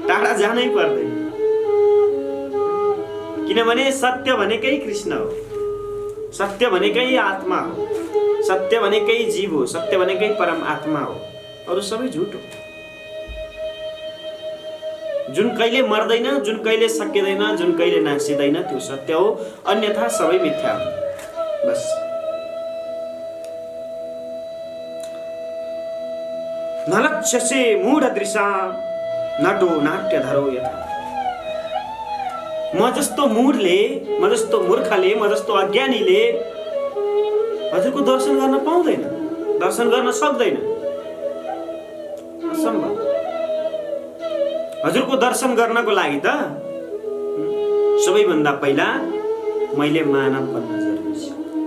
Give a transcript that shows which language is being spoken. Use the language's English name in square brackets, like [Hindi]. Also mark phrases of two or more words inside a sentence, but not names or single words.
[Nepali] टाढा जानै पर्दैन, किनभने सत्य भनेकै कृष्ण हो, सत्य भनेकै आत्मा हो, सत्य भनेकै जीव हो, सत्य भनेकै परम आत्मा हो। अरु सबै झुट हो। जुन कहिले मर्दैन, जुन कहिले सकिँदैन, जुन कहिले नासिँदैन, त्यो सत्य हो। अन्यथा सबै मिथ्या हो। बस। [Sanskrit] नलक्ष्यसे मूढदृशा नटो नाट्यधरो यथा। [Nepali] म जस्तो मूढले, म जस्तो मूर्खले, म जस्तो अज्ञानीले हजुरको दर्शन गर्न पाउँदैन, दर्शन गर्न सक्दैन। असम्भव। हजुरको दर्शन गर्नको लागि त सबैभन्दा पहिला मैले मानव बन्न जरुरी छ।